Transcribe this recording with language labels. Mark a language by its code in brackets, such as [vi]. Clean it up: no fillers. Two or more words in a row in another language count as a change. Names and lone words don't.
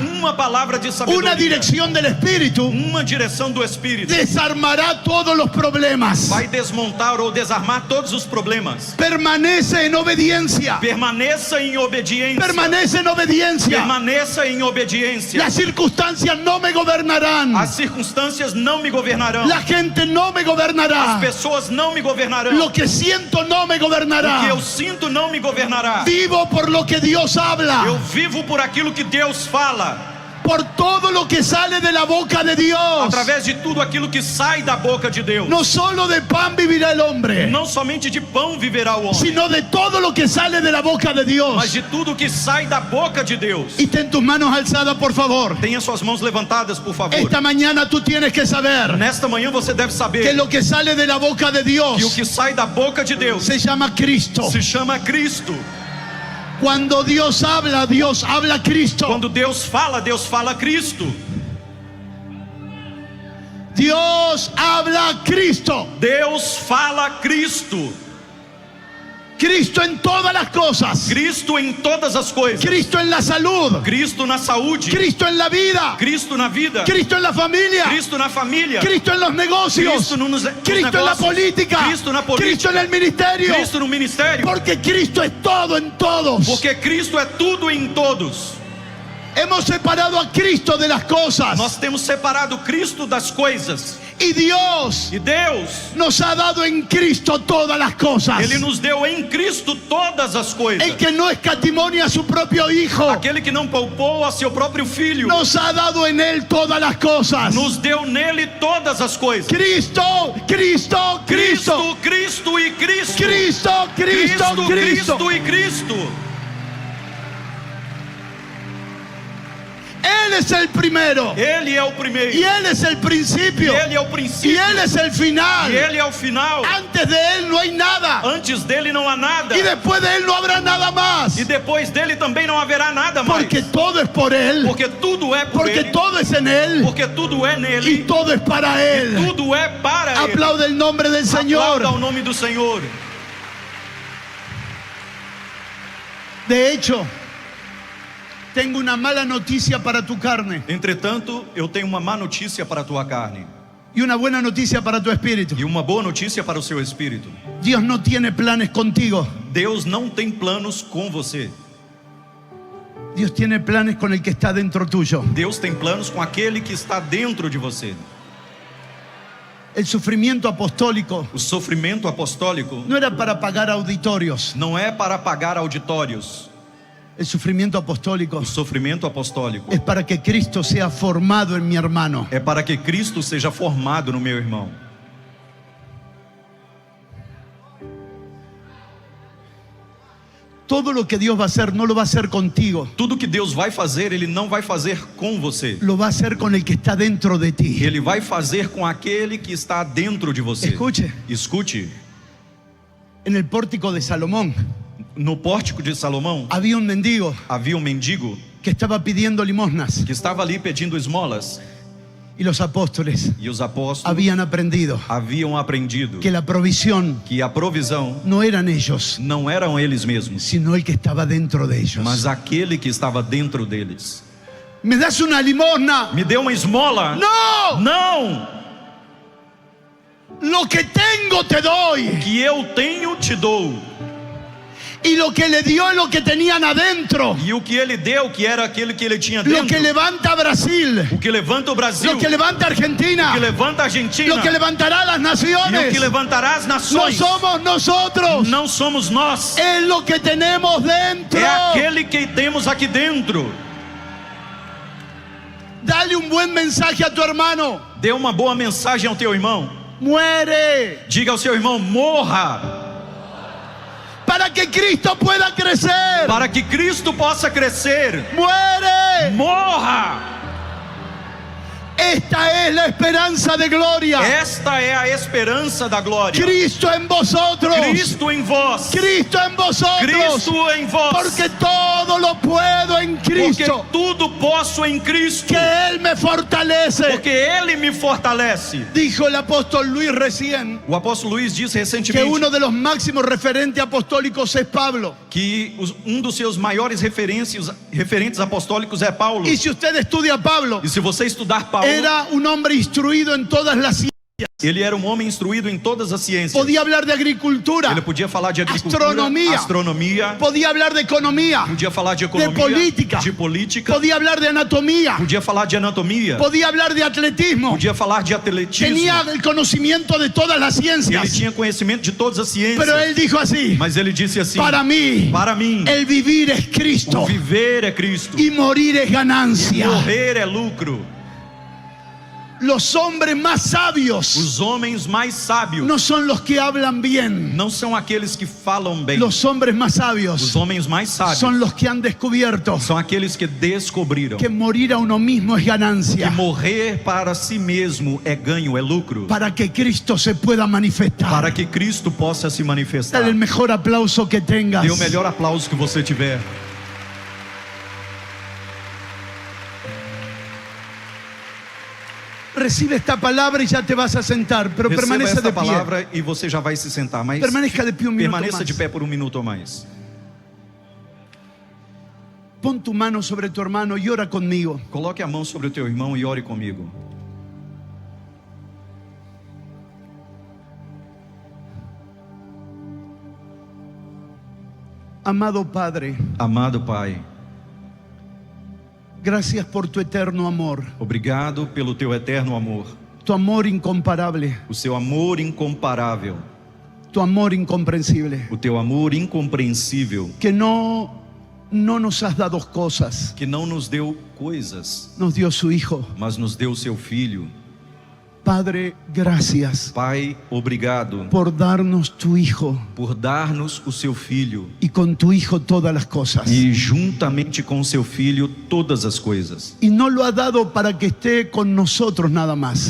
[pt] uma palavra de sabedoria, [es] una dirección del Espíritu [pt] uma direção do Espírito [es] desarmará todos los problemas. [pt] vai desmontar ou desarmar todos os problemas. [es] Permanece en obediencia. [pt] Permaneça em obediência. [es] Permanece en obediencia. [pt] Permaneça em obediência. [es] Las circunstancias circunstancias no me gobernarán. [pt] As circunstâncias não me governarão. [es] La gente no me [pt] As [es] gobernará. [pt] pessoas não me governarão. [es] Lo que siento no me [pt] O que [es] gobernará. [pt] eu sinto não me governará. [es] Vivo por lo que Dios habla. [pt] Eu vivo por aquilo que Deus fala. [es] Por todo lo que sale de la boca de Dios. [pt] Através de tudo aquilo que sai da boca de Deus. [es] No solo de pan vivirá el hombre, [pt] Não somente de pão viverá o homem, [es] sino de todo lo que sale de la boca de [pt] mas [es] Dios. [pt] de tudo que sai da boca de Deus. [es] Y ten tus manos alzadas, por favor. [pt] Tenha suas mãos levantadas, por favor. [es] Esta mañana tú tienes que saber [pt] Nesta manhã você deve que saber [es] lo que sale de la boca de [pt] que o [es] Dios [pt] que sai da boca de Deus [es] se llama Cristo. [pt] se chama Cristo. [es] Cuando Dios habla Cristo. [pt] Quando Deus fala Cristo. [es] Dios habla Cristo. [pt] Deus fala Cristo. [es] Cristo en todas las cosas. [pt] Cristo em todas as coisas. [es] Cristo en la salud. [pt] Cristo na saúde. [es] Cristo en la vida. [pt] Cristo na vida. [es] Cristo en la familia. [pt] Cristo na família. [es] Cristo en los negocios. [pt] Cristo nos [es] Cristo en la política. [pt] Cristo na política. [es] Cristo en el ministerio. [pt] Cristo no ministério. [es] Porque Cristo es todo en todos. [pt] Porque Cristo é tudo em todos. [es] Hemos separado a Cristo de las cosas. [pt] Nós temos separado Cristo das coisas. [es] Y Dios [pt] E Deus, [es] nos ha dado en Cristo todas las cosas. [pt] Ele nos deu em Cristo todas as coisas. [es] El que no escatimonia a su propio Hijo, [pt] Aquele que não poupou a seu próprio Filho, [es] nos ha dado en Él todas las cosas. [pt] nos deu nele todas as coisas. [es] Cristo, Cristo, Cristo. [pt] Cristo, Cristo e Cristo. [es] Cristo, Cristo, Cristo. [pt] Cristo e Cristo. [es] Él es el primero. [pt] Ele é o primeiro. [es] Y Él es el principio. [pt] Ele é o [es] Y [pt] princípio. [es] Él es el final. [pt] E Ele é o final. [es] Antes de Él no hay nada. [pt] Antes dele não há nada. [es] Y después de Él no habrá nada más. [pt] E depois dele também não haverá nada mais. [es] Porque todo es por Él. [pt] Porque tudo é por [es] Porque [pt] Ele. [es] todo es en Él. [pt] Porque tudo é [es] Y [pt] nele. [es] todo es para Él. [pt] Tudo é para Ele. [es] Aplaude el nombre del Señor. [pt] Aplauda o nome do Senhor. [es] De hecho, tengo una mala noticia para tu carne [pt] Entretanto, eu tenho uma má notícia para a tua carne [es] y una buena noticia para tu espíritu. [pt] e uma boa notícia para o seu espírito. [es] Dios no tiene planes contigo. [pt] Deus não tem planos com você. [es] Dios tiene planes con el que está dentro tuyo. [pt] Deus tem planos com aquele que está dentro de você. [es] El sufrimiento apostólico [pt] O sofrimento apostólico [es] no era para pagar auditorios. [pt] não é para pagar auditórios. [es] El sufrimiento apostólico [pt] O sofrimento apostólico [es] es para que Cristo sea formado en mi hermano. [pt] é para que Cristo seja formado no meu irmão. [es] Todo lo que Dios va a hacer no lo va a hacer contigo. [pt] Tudo que Deus vai fazer, Ele não vai fazer com você. [es] Lo va a hacer con el que está dentro de ti. [pt] Ele vai fazer com aquele que está dentro de você. Escute. Escute. [es] En el pórtico de Salomón [pt] No pórtico de Salomão [es] había un mendigo [pt] havia um mendigo [es] que estaba pidiendo limosnas. [pt] que estava ali pedindo esmolas. [es] Y los apóstoles [pt] E os apóstolos [es] habían aprendido [pt] haviam aprendido [es] que la provisión [pt] que a provisão [es] no eran ellos, [pt] não eram eles mesmos, [es] sino el que estaba dentro de ellos. [pt] mas aquele que estava dentro deles. [es] ¿Me das una limosna? [pt] Me deu uma esmola? [es] No, [pt] Não! [es] lo que tengo te doy. [pt] O que eu tenho te dou. [es] Y lo que le dio es lo que tenían adentro. [pt] E o que ele deu, que era aquele que ele tinha [es] Lo [pt] dentro. [es] que levanta a Brasil, [pt] O que levanta o Brasil. [es] lo que levanta a Argentina, [pt] O que levanta a Argentina. [es] lo que levantará a las [pt] E o [es] naciones. [pt] que levantará as [es] No [pt] nações. [es] somos nosotros, [pt] Não somos nós. [es] es lo que tenemos dentro. [pt] É aquele que temos aqui dentro. [es] Dale un buen mensaje a tu hermano. [pt] Dê uma boa mensagem ao teu irmão. [es] Muere [pt] Diga ao seu irmão: morra, [es] para que Cristo pueda crecer. [pt] para que Cristo possa crescer. [es] Muere. [pt] Morra! [es] Esta es la esperanza de gloria. [pt] Esta é a esperança da glória. [es] Cristo en vosotros. [pt] Cristo em vós. [es] Cristo en vosotros. [pt] Cristo em vós. [es] Porque todo lo puedo en [pt] Porque [es] Cristo, [pt] tudo posso em Cristo. [es] que Él me fortalece. [pt] Porque Ele me fortalece. [es] Dijo el apóstol Luis recién [pt] O apóstolo Luís disse [es] que [pt] recentemente [es] uno de los máximos referentes apostólicos es Pablo. [pt] que dos seus maiores referentes apostólicos é Paulo. [es] Y si usted estudia a Pablo, [pt] E se você estudar Paulo, [es] era un hombre instruido en todas las ciencias [pt] Ele era um homem instruído em todas as ciências. [es] Podía hablar de agricultura, [pt] Ele podia falar de agricultura, [es] astronomia. [pt] astronomia, [es] podía hablar de economía, [pt] podia falar de economia, [es] de política, [pt] podia [es] hablar de anatomía, [pt] falar de anatomia, [es] podía hablar de atletismo. [pt] podia falar de atletismo. [es] Tenía el conocimiento de todas las [pt] Ele [es] ciencias. [pt] tinha conhecimento de todas as ciências. [es] Pero él dijo así: [pt] Mas ele disse assim: [es] para mí, el vivir es Cristo [pt] viver é Cristo [es] y morir es [pt] e [es] ganancia. [pt] morrer é lucro. [es] Los hombres más sabios [pt] Os homens mais sábios [es] no son los que hablan bien. [pt] não são aqueles que falam bem. [es] Los hombres más [pt] Os [es] sabios [pt] homens mais sábios [es] son los que han descubierto [pt] são aqueles que descobriram [es] que morir a uno mismo es [pt] que [es] ganancia, [pt] morrer para si mesmo é ganho, é lucro, [es] para que Cristo se pueda manifestar. [pt] para que Cristo possa se manifestar. [es] Dale el mejor aplauso que tengas. [pt] Dê o melhor aplauso que você tiver. [es] Recibe esta palabra y ya te vas a sentar, pero [pt] Receba [es] permanece [pt] esta [es] de pie. [pt] palavra e você já vai se sentar, mas [es] Permanezca de pie un minuto [pt] permaneça [es] más. [pt] de pé por um minuto ou mais. [es] Pon tu mano sobre tu hermano y ora conmigo. [pt] Coloque a mão sobre o teu irmão e ore comigo. [es] Amado Padre, [pt] Amado Pai, [es] gracias por tu eterno amor, [pt] obrigado pelo teu eterno amor, [es] tu amor incomparable, [pt] o seu amor incomparável, [es] tu amor incomprensible, [pt] o teu amor incompreensível, [es] que no nos has dado cosas, [pt] que não nos deu coisas, [es] nos dio su Hijo. [pt] mas nos deu seu Filho. [es] Padre, gracias [pt] Pai, obrigado [es] por darnos tu Hijo [pt] por dar-nos o seu Filho [es] y con tu Hijo todas las cosas. [pt] e juntamente com seu Filho todas as coisas. [es] Y no lo ha dado para que esté con nosotros nada más.